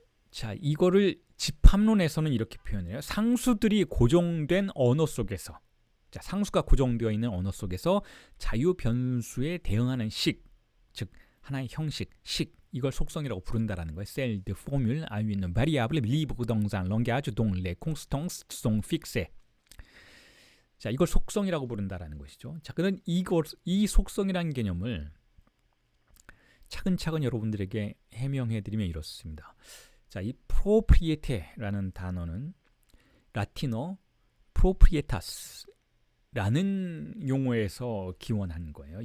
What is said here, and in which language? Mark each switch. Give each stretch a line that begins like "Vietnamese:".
Korean: 자, 이거를 집합론에서는 이렇게 표현해요. 상수들이 고정된 언어 속에서, 자, 상수가 고정되어 있는 언어 속에서 자유 변수에 대응하는 식, 즉 하나의 형식, 식, 이걸 속성이라고 부른다라는 거예요.
French: Celles de formules à une variable libre dans un langage dont les constantes sont fixées.
Korean: 자, 이걸 속성이라고 부른다라는 것이죠. 자, 그는 이 속성이라는 개념을 차근차근 여러분들에게 해명해드리면 이렇습니다. 자, 이 propriete라는 단어는 라틴어 proprietas라는 용어에서 기원한 거예요.